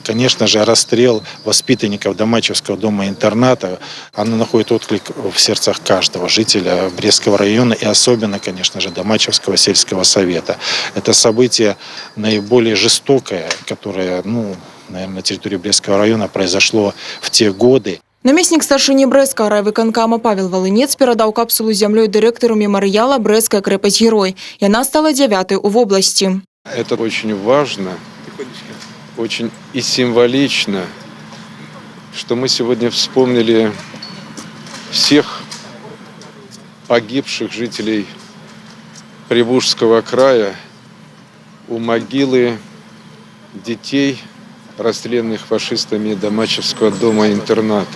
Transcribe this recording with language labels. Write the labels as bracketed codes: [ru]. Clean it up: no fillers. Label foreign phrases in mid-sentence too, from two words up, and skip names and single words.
[ru] Конечно же, расстрел воспитанников Дамачевского дома-интерната, оно находит отклик в сердцах каждого жителя Брестского района и особенно, конечно же, Дамачевского сельского совета. Это событие наиболее жестокое, которое, наверное, на территории Брестского района произошло в те годы. [be] Намеснік старшыні Брэсцкага райвыканкама Павел Волынец перадаў капсулу з зямлёй дырэктару мемарыяла «Брэсцкая крэпасць-герой». Яна стала 9-й у вобласці. [ru] Это очень важно, очень и символично, что мы сегодня вспомнили всех погибших жителей Приволжского края у могилы детей, расстрелянных фашистами Дамачевского дома-интерната.